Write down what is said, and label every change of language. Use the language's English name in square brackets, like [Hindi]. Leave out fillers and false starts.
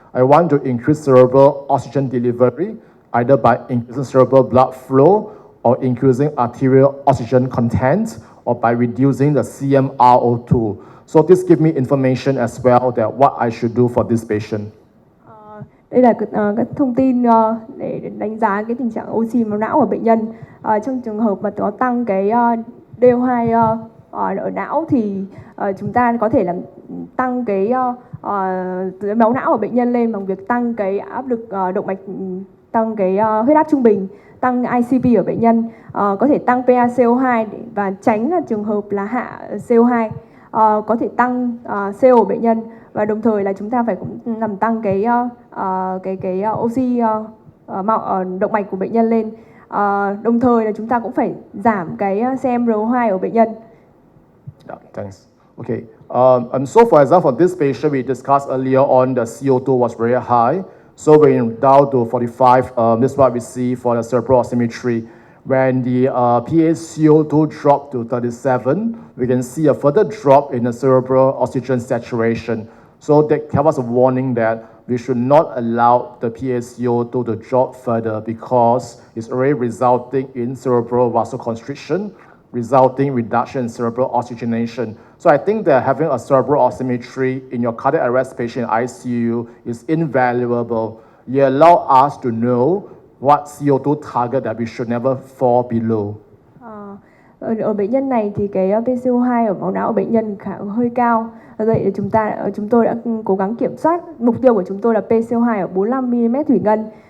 [English] I want to increase cerebral oxygen delivery, either by increasing cerebral blood flow, or increasing arterial oxygen content, or by reducing the CMRO2. So this gives me information as well that what I should do for this patient. [Vietnamese] Đây là các thông tin để đánh giá cái tình trạng oxy máu não của bệnh nhân. Trong trường hợp mà có tăng cái DO2 ở não thì chúng ta có thể làm tăng cái máu não của bệnh nhân lên bằng việc tăng cái áp lực động mạch tăng cái huyết áp trung bình, tăng ICP ở bệnh nhân, có thể tăng PaCO2 và tránh là trường hợp là hạ CO2, có thể tăng CO của bệnh nhân, và đồng thời là chúng ta phải cũng làm tăng cái oxy động mạch của bệnh nhân lên. Đồng thời là chúng ta cũng phải giảm cái CMRO2 ở bệnh nhân. [English] Yeah, thanks. Okay. So for example, for this patient we discussed earlier on, the CO2 was very high. So when down to 45, this is what we see for the cerebral oximetry. When the PaCO2 dropped to 37, we can see a further drop in the cerebral oxygen saturation. So that tells us a warning that we should not allow the PaCO2 to drop further because it's already resulting in cerebral vasoconstriction, resulting reduction in cerebral oxygenation. So I think that having a cerebral oximetry in your cardiac arrest patient in ICU is invaluable. It allows us to know what CO2 target that we should never fall below. [Vietnamese] Ở bệnh nhân này thì cái PaCO2 ở máu não của bệnh nhân hơi cao. Vậy chúng tôi đã cố gắng kiểm soát. Mục tiêu của chúng tôi là PaCO2 ở 45 mm thủy ngân.